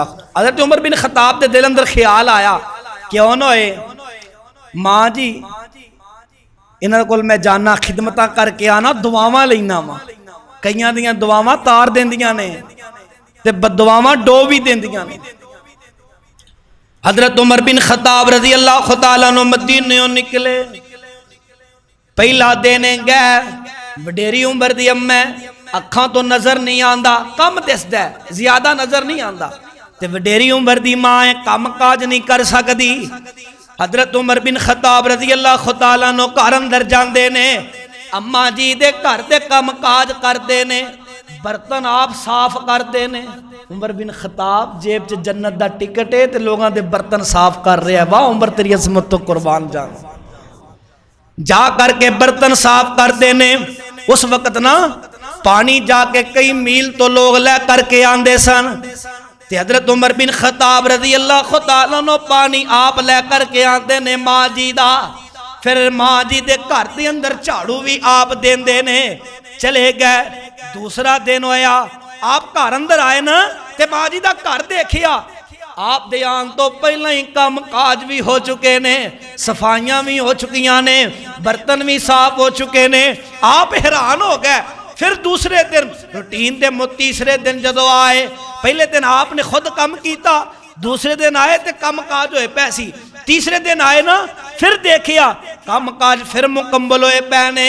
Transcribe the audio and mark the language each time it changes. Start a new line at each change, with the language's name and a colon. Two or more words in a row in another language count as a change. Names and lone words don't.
Punjabi: حضرت عمر بن خطاب کے دل اندر خیال آیا، کیوں نہ ہوئے ماں جی انہاں کول میں جانا، خدمت کرکے آنا، دعاواں لینا وا. کئیاں دیاں دعاواں تار دیندیاں نے تے بددعاواں ڈو بھی دیندیاں نے. حضرت عمر بن خطاب
Arabic: رضي الله تعالى عنه
Punjabi: مدینے نکلے، پہلا دن گئے، وڈیری عمر دی اماں، اکھاں توں نظر نہیں آندا، کم دسدا ہے، زیادہ نظر نہیں آندا، تے وڈیری عمر دی ماں ہے، کم کاج نہیں کر سکدی. حضرت عمر بن خطاب
Arabic: رضي الله تعالى عنه
Punjabi: گھر اندر جاندے نے، اماں جی دے گھر دے کم کاج کرتے نے، برتن آپ صاف کرتے نے. عمر بن خطاب جیب چ جنت دا ٹکٹ ہے تے لوگوں دے برتن صاف کر رہا ہے. واہ عمر تیری عظمت تو قربان جان۔ جا کرکے برتن صاف کرتے نے. اس وقت نہ پانی جاکے کئی میل تو لوگ لے کرکے آندے سن، تے حضرت عمر بن خطاب
Arabic: رضي الله تعالى عنه
Punjabi: پانی آپ لے کرکے آندے نے ماں جی دا. پھر ماں جی دے گھر دے اندر جھاڑو بھی آپ دیندے نے. چلے گئے، دوسرا دن ہویا، آپ گھر اندر آئے نا، تے ماں جی دا گھر دیکھیا، آپ دے آن تو پہلا ہی کام کاج بھی ہو چکے نے، صفائیاں بھی ہو چکیاں نے، برتن بھی صاف ہو چکے نے. آپ حیران ہو گئے. پھر دوسرے دن روٹین دے تیسرے دن جدوں آئے، پہلے دن آپنے خود کام کیا، دوسرے دن آئے تو کم کاج ہوئے پیسی، تیسرے دن آئے نا پھر دیکھیا کم کاج پھر مکمل ہوئے پینے.